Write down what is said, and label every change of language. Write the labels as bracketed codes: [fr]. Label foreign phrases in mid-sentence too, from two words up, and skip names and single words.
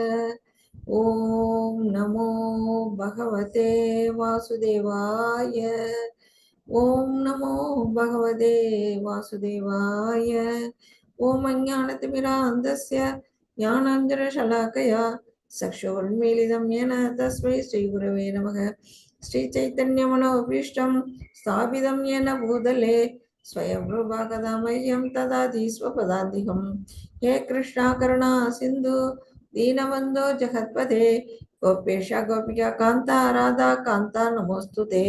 [sa] ॐ नमो भगवते वासुदेवाय. ॐ नमो भगवते वासुदेवाय. ॐ अज्ञानतिमिरान्धस्य ज्ञानाञ्जनशलाकया சக்ஷுர்मीलितं येन तस्मै श्रीगुरवे नमः. श्रीचैतन्यमनोभीष्टं स्थापितं येन भूतले स्वयं रूपा मह्यं ददाति स्वपदान्तिकं. हे कृष्णा करुणा सिन्धु दीनबन्धो जगत्पते गोपेश गोपिका कान्ता राधा कान्ता नमोस्तुते.